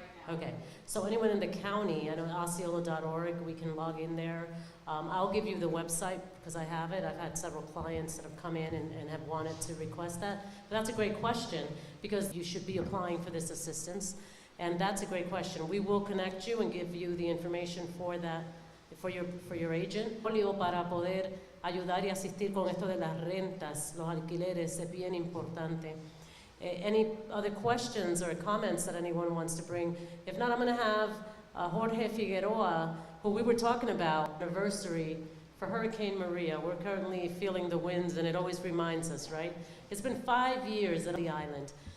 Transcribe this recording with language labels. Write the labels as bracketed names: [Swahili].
[English] Okay, so anyone in the county, I know Osceola.org, we can log in there. I'll give you the website because I have it. I've had several clients that have come in and have wanted to request that. But that's a great question because you should be applying for this assistance. And that's a great question. We will connect you and give you the information for that. For your agent, [Spanish] para poder ayudar y asistir con esto de las rentas, los alquileres, es bien importante. [English] Any other questions or comments that anyone wants to bring? If not, I'm going to have Jorge Figueroa, who we were talking about, anniversary for Hurricane Maria. We're currently feeling the winds, and it always reminds us, right? It's been 5 years on the island.